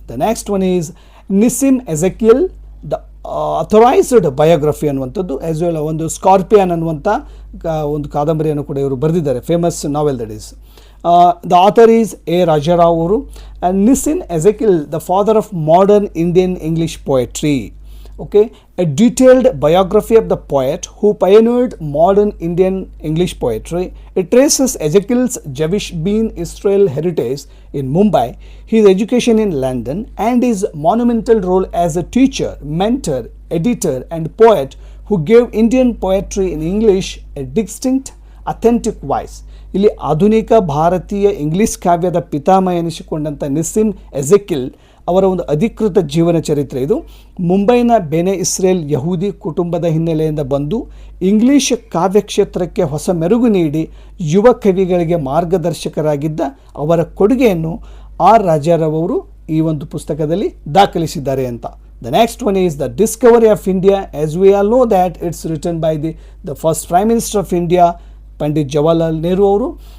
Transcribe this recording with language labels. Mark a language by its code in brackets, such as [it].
[en] the next one is Nissim Ezekiel, the authorised biography [kn] ಅನ್ನುವಂಥದ್ದು. [en] as well [kn] ಒಂದು scorpion ಅನ್ನುವಂಥ ಒಂದು ಕಾದಂಬರಿಯನ್ನು ಕೂಡ ಇವರು ಬರೆದಿದ್ದಾರೆ, [en] Famous novel that is. The author is A Raja Rao ಅವರು. ನಿಸಿನ್ ಎಜೆಕಿಲ್, the father of modern Indian English poetry. okay, a detailed biography of the poet who pioneered modern Indian English poetry. It traces Ezekiel's Jewish Bene Israel heritage in Mumbai, his education in London, and his monumental role as a teacher, mentor, editor, and poet who gave Indian poetry in English a distinct, authentic voice. [kn] ಇಲ್ಲಿ ಆಧುನಿಕ ಭಾರತೀಯ English ಕಾವ್ಯದ ಪಿತಾಮಹ ಎನಿಸಿಕೊಂಡಂಥ ನಿಸ್ಸಿಮ್ ಎಜೆಕಿಲ್ ಅವರ ಒಂದು ಅಧಿಕೃತ ಜೀವನ ಚರಿತ್ರೆ ಇದು. ಮುಂಬೈನ ಬೆನೆ ಇಸ್ರೇಲ್ ಯಹೂದಿ ಕುಟುಂಬದ ಹಿನ್ನೆಲೆಯಿಂದ ಬಂದು ಇಂಗ್ಲಿಷ್ ಕಾವ್ಯ ಕ್ಷೇತ್ರಕ್ಕೆ ಹೊಸ ಮೆರುಗು ನೀಡಿ ಯುವ ಕವಿಗಳಿಗೆ ಮಾರ್ಗದರ್ಶಕರಾಗಿದ್ದ ಅವರ ಕೊಡುಗೆಯನ್ನು ಆರ್ ರಾಜಾರಾವ್ ಅವರು ಈ ಒಂದು ಪುಸ್ತಕದಲ್ಲಿ ದಾಖಲಿಸಿದ್ದಾರೆ ಅಂತ. [en] The next one is the discovery of India. As we all know that it's written by the first Prime Minister of India, Pandit Jawaharlal Nehru ಅವರು.